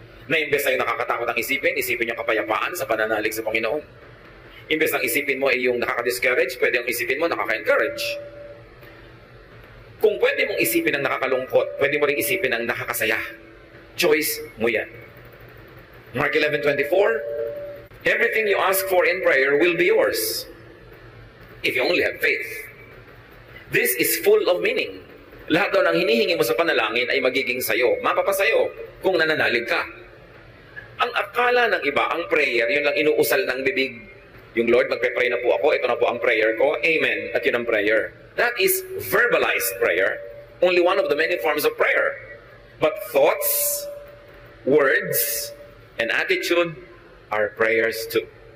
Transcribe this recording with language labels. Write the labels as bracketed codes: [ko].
[tl] Na imbes na yung nakakatakot ang isipin, isipin yung kapayapaan sa pananalig sa Panginoon. Imbes na isipin mo ay yung nakaka-discourage, pwede yung isipin mo nakaka-encourage. Kung pwede mong isipin ang nakakalungkot, pwede mo rin isipin ang nakakasaya. Choice mo yan. [en] Mark 11:24, everything you ask for in prayer will be yours, if you only have faith. This is full of meaning. [tl] Lahat daw ng hinihingi mo sa panalangin ay magiging sayo. Mapapasayo kung nananalig ka. Ang akala ng iba, ang prayer, yun lang inuusal ng bibig. Yung Lord, magpe-pray na po ako, ito na po ang prayer ko, amen, at yun ang prayer. [en] That is verbalized prayer. Only one of the many forms of prayer. But thoughts, words, and attitude are prayers too.